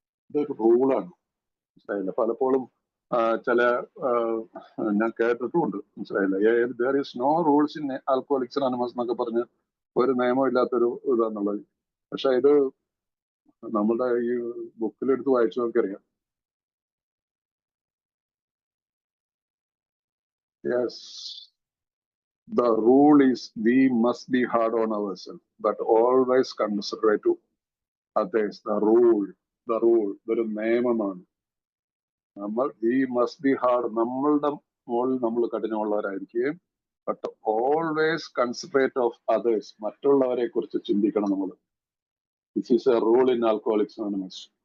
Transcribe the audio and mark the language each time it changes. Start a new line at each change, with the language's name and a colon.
Malayalam: ഇതൊരു റൂളാണ്. മനസ്സിലായില്ല. പലപ്പോഴും ചില ഞാൻ കേട്ടിട്ടുമുണ്ട്. മനസ്സിലായില്ല.
English: there is no rules in alcoholics anonymous
Malayalam: എന്നൊക്കെ പറഞ്ഞ് ഒരു നിയമം ഇല്ലാത്തൊരു ഇതാന്നുള്ളത്. പക്ഷെ ഇത് നമ്മുടെ ഈ ബുക്കിലെടുത്ത് വായിച്ചു നോക്കിയറിയാം.
English: Yes, the rule is we must be hard on ourselves, but always considerate to others. The rule
Malayalam: ഇതൊരു നിയമമാണ്. നമ്മൾ
English: we must be hard,
Malayalam: നമ്മളുടെ മുകളിൽ നമ്മൾ കഠിനമുള്ളവരായിരിക്കുകയും
English: but always considerate of others,
Malayalam: മറ്റുള്ളവരെ കുറിച്ച് ചിന്തിക്കണം നമ്മൾ.
English: This is a rule in alcoholics anonymous.